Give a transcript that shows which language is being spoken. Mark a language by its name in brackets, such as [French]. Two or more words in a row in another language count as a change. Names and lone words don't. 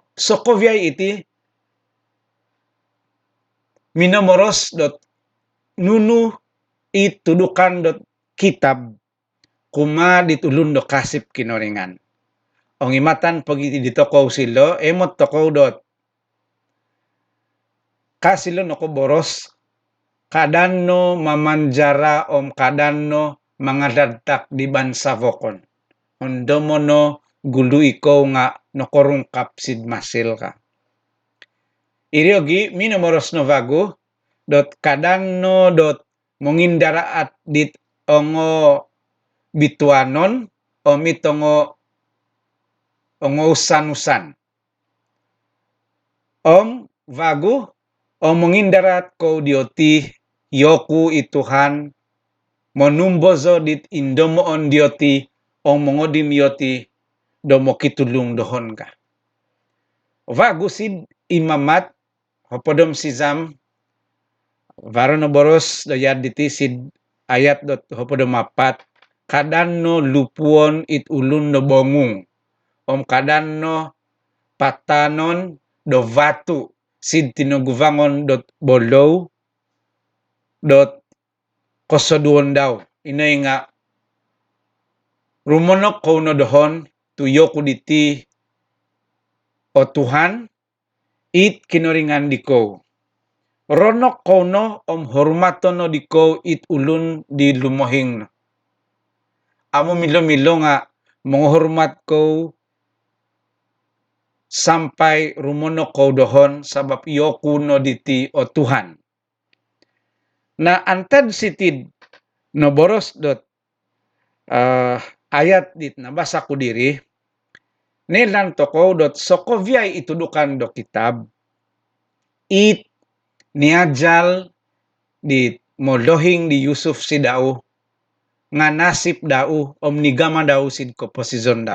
[Central Dusun] So kovyay iti, minomoros dot nunu itudukan dot kitab, kuma ditulun do kasip kinoringan. Ong imatan pagiti ditokow silo, emot tokow dot kasilo no ko boros, kadanno mamanjara kadanno mangadadtak di bansa vokon. Ondomono gulu ikaw nga nokorungkap sid masil ka. Iryogi minomoros no vago, dot kadanno dot mongindaraat dit ongo bituanon, mitongo ongo usan-usan. Vago, mongindarat ko dioti, yoku ituhan, monumbozo dit indomoon dioti, mongodim yoti, domo kitulung dohon ka. Vago sid imamat, hopodom sizam, varo no boros doyad diti sid ayat dot hopodom apat, kadanno lupuon it ulun no bongung, kadanno patanon do vatu, sid tinoguvangon dot bolow, dot kosoduon daw. Inay nga, rumonok ko no dohon, tuyo ko diti o Tuhan, it kinoringan di ko. ronok kono hormatono di ko it ulun di lumohing. Amo milo-milo nga menghormat ko sampai rumono ko dohon sabab iyo kuno diti o Tuhan. Na antad sitid no boros dot ayat dit nabasa ko diri nelan toko dot sokovyay itudukan do kitab it niajal di molohing di Yusuf si daw nga nasip daw omnigama daw sid ko posisyon daw.